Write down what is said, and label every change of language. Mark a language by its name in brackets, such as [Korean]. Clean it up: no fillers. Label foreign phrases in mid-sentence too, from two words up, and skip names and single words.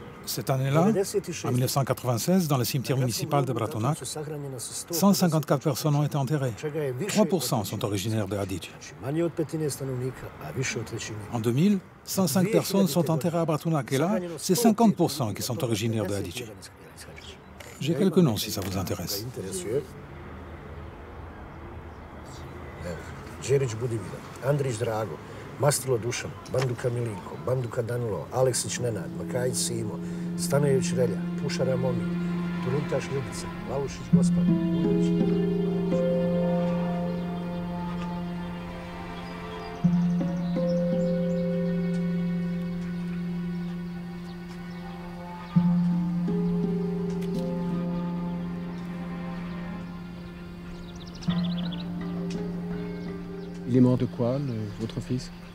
[French] Cette année-là, en 1996, dans le cimetière municipal de Bratunac, 154 personnes ont été enterrées. 3% sont originaires de Adić. En 2000, 105 personnes sont enterrées à Bratunac et là, c'est 50% qui sont originaires de Adić. J'ai quelques noms si ça vous intéresse. Đerić Budimir, Andrić Drago, Mastrilo Dušan, Banduka Milinko, Banduka Danilo, Aleksić Nenad, Makajić Simo, Stanojević Relja, Pušara Momi, Turuntaš Ljubica, Lalušić Gospar, Ujović. Il est mort de quoi, votre fils?